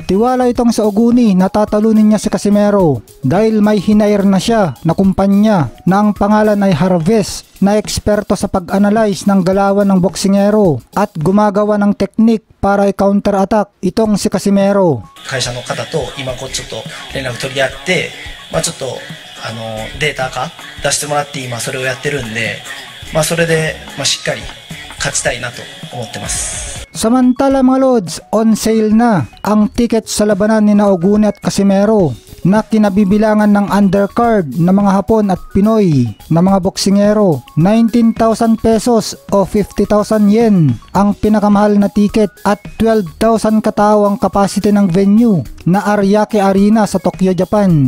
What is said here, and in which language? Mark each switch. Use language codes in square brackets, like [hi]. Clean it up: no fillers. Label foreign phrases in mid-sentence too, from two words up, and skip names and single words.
[tl] Tiwala itong sa Oguni na tatalunin niya si Casimero dahil may hinair na siya na kumpanya na ang pangalan ay Harvest na eksperto sa pag-analyze ng galawan ng boksingero at gumagawa ng teknik para i-counter-attack itong si Casimero. [ja] 会社の方と今ちょっと連絡取り合って、ちょっとデータ化出してもらって今それをやってるんで、それでしっかり勝ちたいなと思ってます。 [tl] Samantala mga lods, on sale na ang ticket sa labanan ni Oguni at Casimero na kinabibilangan ng undercard na mga Hapon at Pinoy na mga boksingero. 19,000 pesos o 50,000 yen ang pinakamahal na ticket at 12,000 katao ang capacity ng venue na Ariake Arena sa Tokyo, Japan.